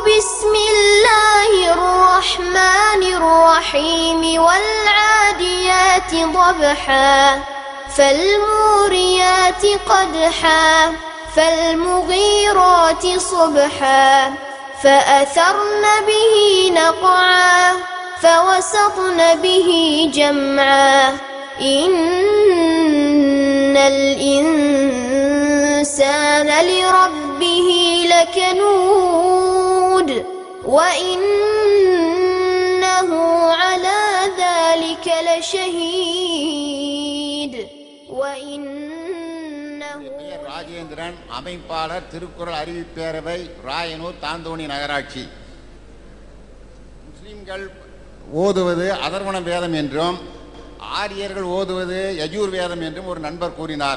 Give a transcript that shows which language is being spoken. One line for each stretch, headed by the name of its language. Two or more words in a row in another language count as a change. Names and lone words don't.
Arabic: بسم الله الرحمن الرحيم والعاديات ضبحا فالموريات قدحا فالمغيرات صبحا فأثرن به نقعا فوسطن به جمعا إن الإنسان لربه لكنود وإنه على ذلك لشهيد
Tamil: ராஜேந்திரன், அமைப்பாளர், திருக்குறள் அறிவிப்பேரவை, ராயனூர், தாந்தோணி நகராட்சி. முஸ்லிம்கள் ஓதுவது அதர்வண வேதம் என்றும் ஆரியர்கள் ஓதுவது யஜூர் வேதம் என்றும் ஒரு நண்பர் கூறினார்.